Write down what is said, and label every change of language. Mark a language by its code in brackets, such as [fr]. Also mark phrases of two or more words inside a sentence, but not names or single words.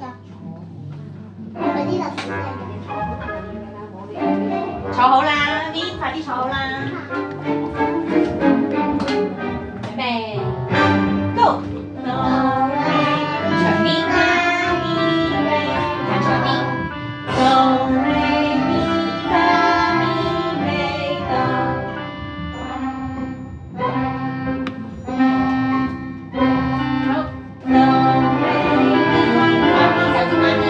[yue] 係咪呢度坐好啦 ，Vin 快啲坐好啦，準備 ，Go。長啲啦，彈長啲。Do re mi fa mi re do。好，Do re mi fa mi，手指彎啲。